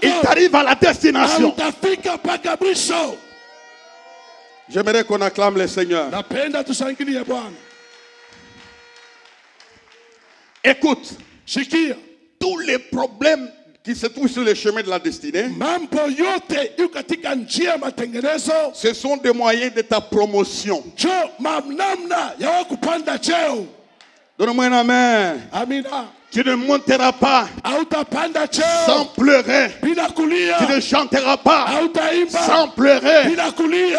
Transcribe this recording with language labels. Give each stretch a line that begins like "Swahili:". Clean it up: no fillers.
French: Il t'arrive à la destination.
Swahili: Utafika mpaka mwisho.
French: J'aimerais qu'on acclame le Seigneur.
Swahili: Napenda tushangilie Bwana.
French: Écoute,
Swahili: Shikia.
French: tous les problèmes qui se trouvent sur le chemin de la destinée,
Swahili: mambo yote yu katika njia ya matengenezo,
French: ce sont des moyens de ta promotion.
Swahili: jo namna ya wewe kupanda cheo.
French: Donne-moi un amen.
Swahili: Amina.
French: Tu ne monteras pas
Swahili: Hautapanda
French: sans
Swahili: cheo
French: pleurer.
Swahili: bila kulia.
French: Tu ne chanteras pas
Swahili: Hautaimba
French: sans pleurer.
Swahili: bila kulia.